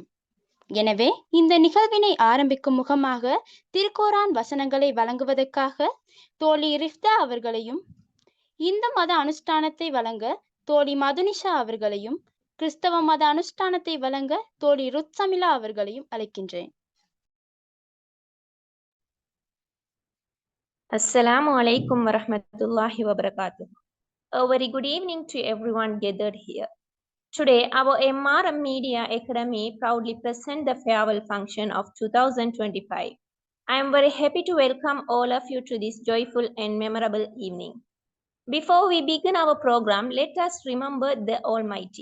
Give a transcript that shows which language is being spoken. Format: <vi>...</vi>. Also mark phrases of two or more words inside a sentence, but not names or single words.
<ta>எனவே இந்த நிகழ்வினை ஆரம்பிக்கும் முகமாக திருக்குர்ஆன் வசனங்களை வழங்குவதற்காக தோழி ரிஃப்தா அவர்களையும், இந்து மத அனுஷ்டானத்தை வழங்க தோழி மதுனிஷா அவர்களையும், கிறிஸ்தவ மத அனுஷ்டானத்தை வழங்க தோழி ருத்சமிலா அவர்களையும் அழைக்கின்றேன்.</ta> <ar>السلام عليكم ورحمة الله وبركاته.</ar> <en>A very good evening to everyone gathered here. Today, our MRM Media Academy proudly present the farewell function of 2025. I am very happy to welcome all of you to this joyful and memorable evening. Before we begin our program, let us remember the Almighty.</en>